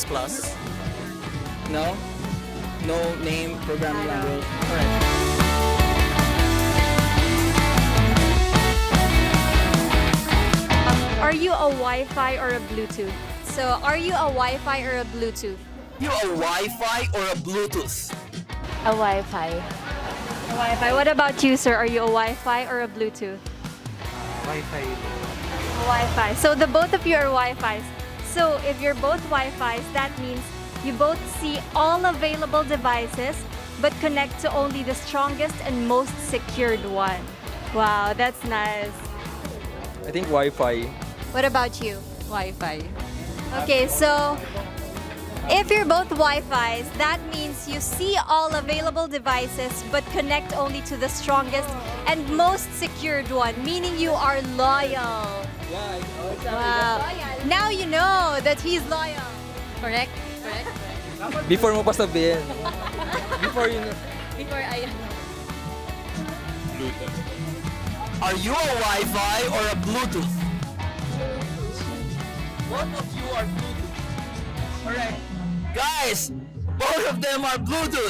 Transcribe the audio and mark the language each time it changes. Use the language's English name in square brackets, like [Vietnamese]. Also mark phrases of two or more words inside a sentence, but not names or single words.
[English] No. No name programming language. All right. Are you a Wi-Fi or a Bluetooth? So, are you a Wi-Fi or a Bluetooth? You a Wi-Fi or a Bluetooth? A Wi-Fi. A Wi-Fi. What about you, sir? Are you a Wi-Fi or a Bluetooth? Wi-Fi. A Wi-Fi. So the both of you are Wi-Fis. So if you're both Wi-Fis, that means you both see all available devices, but connect to only the strongest and most secured one. Wow, that's nice. I think Wi-Fi. What about you? Wi-Fi. Okay, so if you're both Wi-Fis, that means you see all available devices but connect only to the strongest and most secured one, meaning you are loyal. Wow. Now you know that he's loyal. Correct? Correct? [Filipino] Before mo pa sabihin. [English] Before you know. Before I... Are you a Wi-Fi or a Bluetooth? Both of you are Bluetooth. All right, guys, both of them are Bluetooth.